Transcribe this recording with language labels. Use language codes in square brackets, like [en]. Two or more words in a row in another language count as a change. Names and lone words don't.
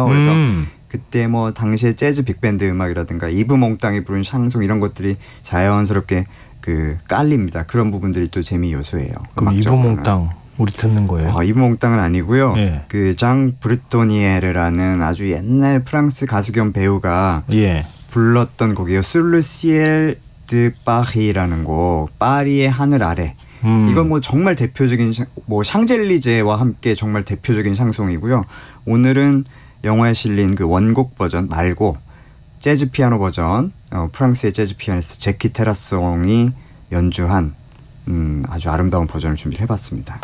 [ko] 그래서 그때 뭐 당시에 재즈 빅밴드 음악이라든가 이브 몽땅이 부른 샹송 이런 것들이 자연스럽게 그 깔립니다. 그런 부분들이 또 재미 요소예요. 그럼 이브몽땅 우리 듣는 거예요? 이브몽땅은 아니고요. 예. 그 장 브르토니에르라는 아주 옛날 프랑스 가수 겸 배우가 예. 불렀던 곡이에요. Sur le ciel de Paris라는 곡, 파리의 하늘 아래. 이건 뭐 정말 대표적인 뭐 샹젤리제와 함께 정말 대표적인 샹송이고요. 오늘은 영화에 실린 그 원곡 버전 말고 재즈 피아노 버전, 프랑스의 재즈 피아니스트 제키 테라송이 연주한 아주 아름다운 버전을 준비를 해봤습니다.